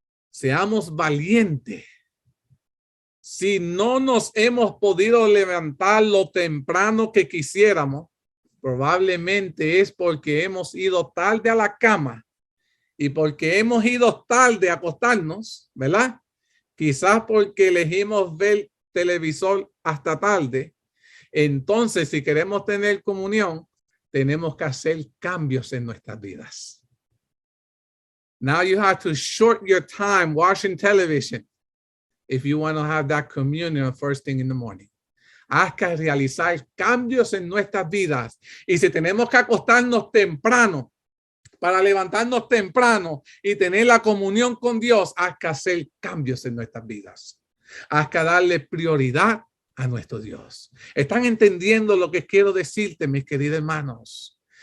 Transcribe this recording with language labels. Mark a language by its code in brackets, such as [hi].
[es] Seamos valientes. Si no nos hemos podido levantar lo temprano que quisiéramos, probablemente es porque hemos ido tarde a la cama y porque hemos ido tarde a acostarnos, ¿verdad? Quizás porque elegimos ver televisor hasta tarde. Entonces, si queremos tener comunión, tenemos que hacer cambios en nuestras vidas. [en] Now you have to shorten your time watching television if you want to have that communion first thing in the morning. [es] Hay que realizar cambios en nuestras vidas. Y si tenemos que acostarnos temprano para levantarnos temprano y tener la comunión con Dios, hay que hacer cambios en nuestras vidas. Hay que darle prioridad a nuestro Dios. ¿Están entendiendo lo que quiero decirte, mis queridos hermanos?